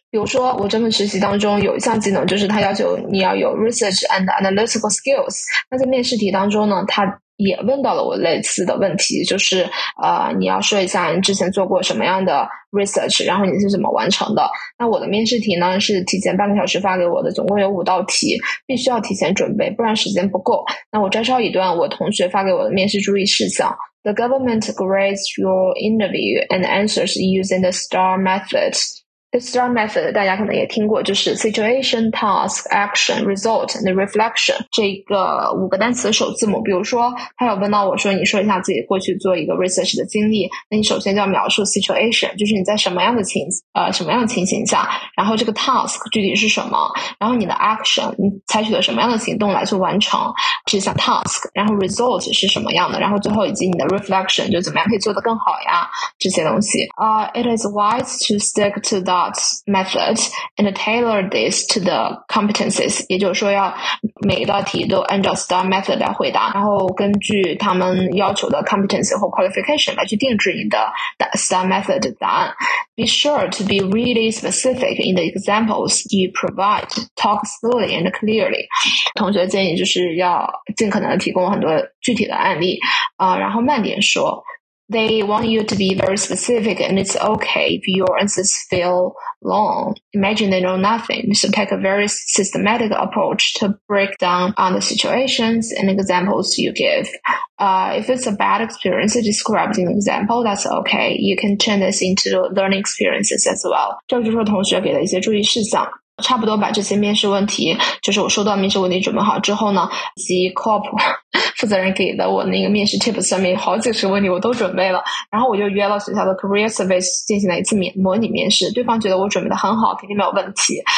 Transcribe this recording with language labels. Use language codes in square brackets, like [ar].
[zh] 比如说我这份实习当中有一项技能，就是它要求你要有 [en] research and analytical skills， [zh] 那在面试题当中呢，它也问到了我类似的问题，就是你要说一下你之前做过什么样的 research， 然后你是怎么完成的。那我的面试题呢是提前半个小时发给我的，总共有五道题，必须要提前准备，不然时间不够。那我摘抄一段我同学发给我的面试注意事项。 [en] The government grades your interview and answers using the STAR method. The STAR method [zh] 大家可能也听过，就是 [en] situation, task, action, result, and reflection [zh] 这个五个单词的首字母。比如说他有问到我说，你说一下自己过去做一个 research 的经历，那你首先就要描述 situation， 就是你在什么样的情形下，然后这个 task 具体是什么，然后你的 action 你采取了什么样的行动来去完成这项 task， 然后 result 是什么样的，然后最后以及你的 reflection 就怎么样可以做得更好呀，这些东西。 [en] It is wise to stick to theMethods and tailor this to the competencies， [zh] 也就是说要每一道题都按照 STAR method 来回答，然后根据他们要求的 competency 或 qualification 来去定制你的 STAR method 的答案。 [en] Be sure to be really specific in the examples you provide. Talk slowly and clearly. [zh] 同学建议就是要尽可能提供很多具体的案例，然后慢点说。 [en] They want you to be very specific, and it's okay if your answers feel long. Imagine they know nothing. So take a very systematic approach to break down on the situations and examples you give. If it's a bad experience described in an example, that's okay. You can turn this into learning experiences as well. [zh] 这就是说同学给了一些注意事项。差不多把这些面试问题，就是我收到面试问题准备好之后呢，及 COP 负责人给的我那个面试 tips 上面好几十问题我都准备了，然后我就约了学校的 career service 进行了一次模拟面试，对方觉得我准备的很好，肯定没有问题。